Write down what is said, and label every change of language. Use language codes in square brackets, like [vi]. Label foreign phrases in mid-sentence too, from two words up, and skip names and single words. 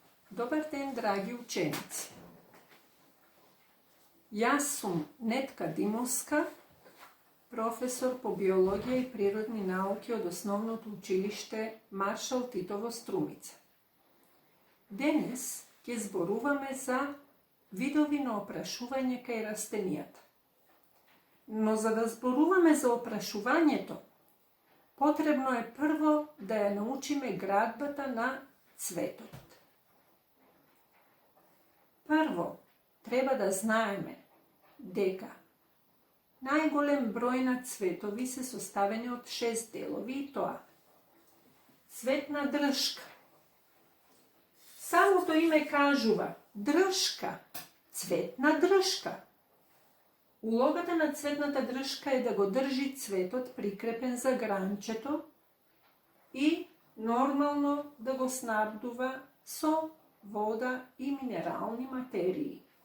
[mk] Добар ден, драги ученици. Јас сум Netka Dimovska, професор по биологија и природни науки од основно училиште Maršal Titovo Strumica. Денес ќе зборуваме за видовите опрашување кај растенијата. Но за да зборуваме за опрашувањето, потребно е прво да ја научиме градбата на цветот. Прво, треба да знаеме дека најголем број на цветови се составени од 6 делови и тоа цветна дршка. Самото име кажува, дршка, цветна дршка. Улогата на цветната дршка е да го држи цветот прикрепен за гранчето и нормално да го снабдува со вода и минерални материи.